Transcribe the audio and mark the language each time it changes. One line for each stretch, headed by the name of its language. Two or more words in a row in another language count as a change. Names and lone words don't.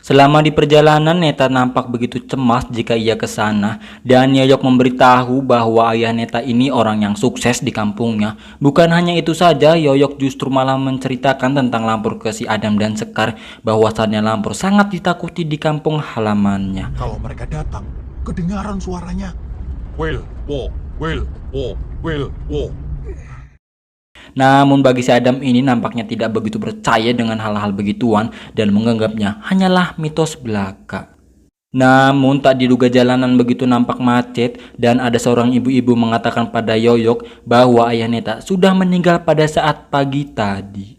Indonesian: Selama di perjalanan, Neta nampak begitu cemas jika ia ke sana, dan Yoyok memberitahu bahwa ayah Neta ini orang yang sukses di kampungnya. Bukan hanya itu saja, Yoyok justru malah menceritakan tentang Lampur ke si Adam dan Sekar, bahwasannya Lampur sangat ditakuti di kampung halamannya. Kalau mereka datang, kedengaran suaranya. Will, wo, will, wo, will, wo. Namun bagi si Adam ini nampaknya tidak begitu percaya dengan hal-hal begituan dan menganggapnya hanyalah mitos belaka. Namun tak diduga jalanan begitu nampak macet dan ada seorang ibu-ibu mengatakan pada Yoyok bahwa ayah Neta sudah meninggal pada saat pagi tadi.